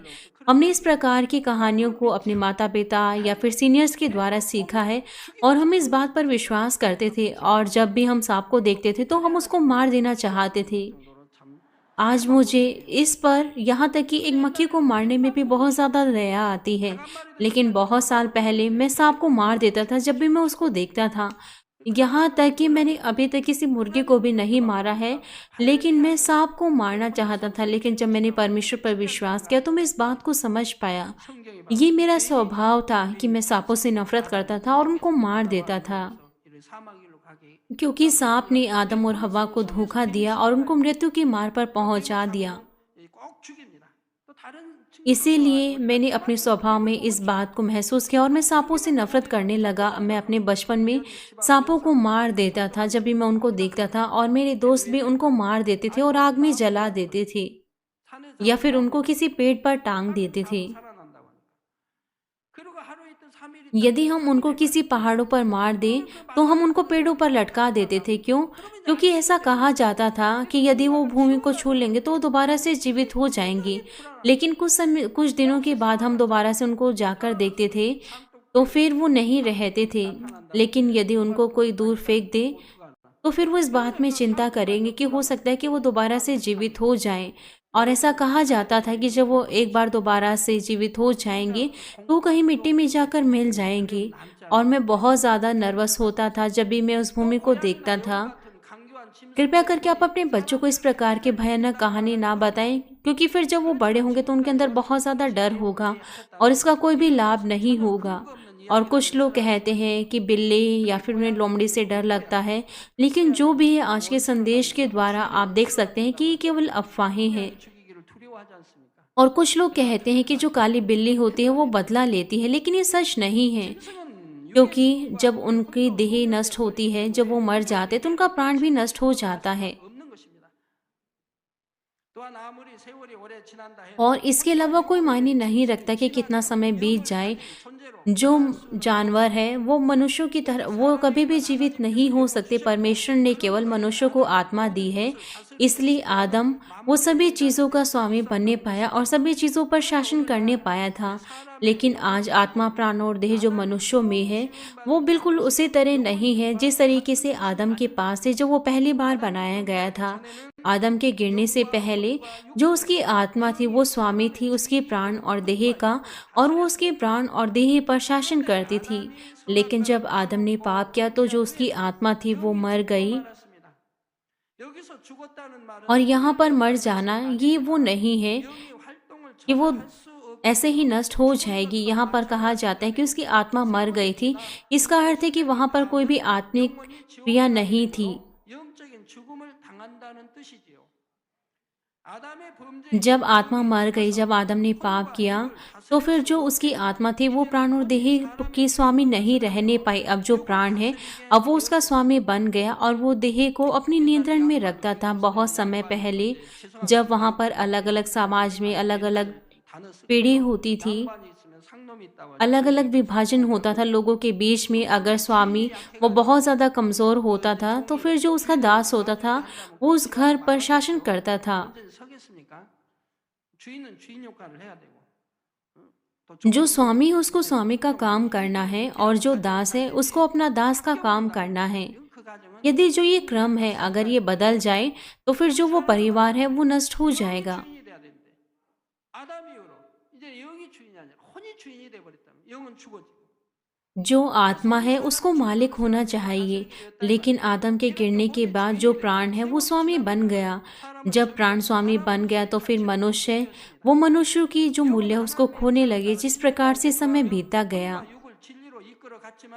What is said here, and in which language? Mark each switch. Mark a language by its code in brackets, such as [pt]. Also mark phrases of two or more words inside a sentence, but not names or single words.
[hi] हमने इस प्रकार की कहानियों को अपने माता पिता या फिर सीनियर्स के द्वारा सीखा है, और हम इस बात पर विश्वास करते थे, और जब भी हम सांप को देखते थे तो हम उसको मार देना चाहते थे। [ko] 정도로 참 [hi] आज मुझे इस पर, यहाँ तक कि एक मक्खी को मारने में भी बहुत ज़्यादा दया आती है। लेकिन बहुत साल पहले मैं सांप को मार देता था जब भी मैं उसको देखता था। यहाँ तक कि मैंने अभी तक किसी मुर्गी को भी नहीं मारा है, लेकिन मैं सांप को मारना चाहता था। लेकिन जब मैंने परमेश्वर पर विश्वास किया तो मैं इस बात को समझ पाया। [ko] 성경이 [hi] ये मेरा स्वभाव था कि मैं सांपों से नफरत करता था और उनको मार देता था, [ko] 이를 사망길로 가게 [hi] क्योंकि सांप ने आदम और हवा को धोखा दिया और उनको मृत्यु की मार पर पहुंचा दिया। [ko] 꼭 죽입니다. 또 다른 [hi] इसीलिए मैंने अपने स्वभाव में इस बात को महसूस किया और मैं सांपों से नफरत करने लगा। मैं अपने बचपन में सांपों को मार देता था जब भी मैं उनको देखता था, और मेरे दोस्त भी उनको मार देते थे और आग में जला देते थे, [ko] 산에 [hi] या फिर उनको किसी पेड़ पर टांग देते थे। [ko] 살아난다고 하니까. 그리고 하루에 있던 3일이 [hi] यदि हम उनको किसी पहाड़ों पर मार दें तो हम उनको पेड़ों पर लटका देते थे। क्यों? क्योंकि ऐसा कहा जाता था कि यदि वो भूमि को छू लेंगे तो वो दोबारा से जीवित हो जाएंगी। लेकिन कुछ दिनों के बाद हम दोबारा से उनको जाकर देखते थे तो फिर वो नहीं रहते थे। लेकिन यदि उनको कोई दूर फेंक दे तो फिर वो इस बात में चिंता करेंगे कि हो सकता है कि वो दोबारा से जीवित हो जाएं। और ऐसा कहा जाता था कि जब वो एक बार दोबारा से जीवित हो जाएंगे तो कहीं मिट्टी में जाकर मिल जाएंगे। और मैं बहुत ज़्यादा नर्वस होता था जब भी मैं उस भूमि को देखता था। [ko] 강교한 짐승 [hi] कृपया करके आप अपने बच्चों को इस प्रकार की भयानक कहानी ना बताएं, क्योंकि फिर जब वो बड़े होंगे तो उनके अंदर बहुत ज़्यादा डर होगा और इसका कोई भी लाभ नहीं होगा। और कुछ लोग कहते हैं कि बिल्ली या फिर उन्हें लोमड़ी से डर लगता है, लेकिन जो भी है आज के संदेश के द्वारा आप देख सकते हैं कि ये केवल अफवाहें हैं। [ko] 죽이기를 두려워하지 않습니까? [hi] और कुछ लोग कहते हैं कि जो काली बिल्ली होती है वो बदला लेती है, लेकिन ये सच नहीं है। [ko] 짐승은 [hi] क्योंकि जब उनकी देह नष्ट होती है, जब वो मर जाते तो उनका प्राण भी नष्ट हो जाता है। [ko] 없는 것입니다. 또한 아무리 세월이 오래 지난다 [hi] और [ko] 해도 [hi] इसके अलावा कोई मायने नहीं रखता कि कितना समय बीत जाए, [ko] 가진 존재로 [hi] जो [ko] 살아갈 수 [hi] जानवर है वो मनुष्यों की तरह वो कभी भी जीवित नहीं हो सकते। परमेश्वर ने केवल मनुष्य को आत्मा दी है, इसलिए आदम वो सभी चीज़ों का स्वामी बनने पाया और सभी चीज़ों पर शासन करने पाया था। लेकिन आज आत्मा, प्राण और देह जो मनुष्यों में है वो बिल्कुल उसी तरह नहीं है जिस तरीके से आदम के पास है, जो वो पहली बार बनाया गया था। आदम के गिरने से पहले जो उसकी आत्मा थी वो स्वामी थी उसकी प्राण और देह का, और वो उसके प्राण और देह पर शासन करती थी। लेकिन जब आदम ने पाप किया तो जो उसकी आत्मा थी वो मर गई। [ko] 말았습니다. 여기서 죽었다는 말은 [hi] और यहाँ पर मर जाना ये वो नहीं है [ko] 영이 활동을 [hi] कि वो [ko] 전혀 할수 [hi] ऐसे ही नष्ट हो जाएगी। यहाँ पर कहा जाता है कि उसकी आत्मा मर गई थी। इसका अर्थ है कि वहाँ पर कोई भी आत्मिक क्रिया नहीं थी। [ko] 영적인 죽음을 당한다는 뜻이지요. 아담의 범죄 [hi] जब आत्मा मर गई, जब आदम ने पाप किया, तो फिर जो उसकी आत्मा थी वो प्राण और देह की स्वामी नहीं रहने पाई। अब जो प्राण है अब वो उसका स्वामी बन गया और वो देह को अपने नियंत्रण में रखता था। बहुत समय पहले जब वहाँ पर अलग अलग समाज में अलग अलग [ko] 단어 쓰 [hi] पीढ़ी होती थी, [ko] 양반이 있으면 상놈이 있다고 하죠. [hi] अलग अलग विभाजन होता था लोगों के बीच में। अगर स्वामी वो बहुत ज़्यादा कमज़ोर होता था तो फिर जो उसका दास होता था वो उस घर पर शासन करता था। [ko] 완전히 서겠습니까? 주인은 주인 역할을 해야 되고 또 [hi] जो स्वामी है उसको स्वामी का काम करना है और जो दास है उसको अपना दास का काम करना है। [ko] 그 가정은 [hi] यदि जो ये क्रम है अगर ये बदल जाए तो फिर जो वो परिवार है वो नष्ट हो जाएगा। [ko] 주인이 돼야 되는데 아담 이후로 이제 영이 주인이 아니라 혼이 주인이 돼 버렸다면 영은 죽어지고 [hi] जो आत्मा है उसको मालिक होना चाहिए, लेकिन आदम के गिरने के बाद जो प्राण है वो स्वामी बन गया। जब प्राण स्वामी बन गया तो फिर मनुष्य वो मनुष्य की जो मूल्य है उसको खोने लगे। जिस प्रकार से समय बीता गया, [ko] 육을 진리로 이끌어 갔지만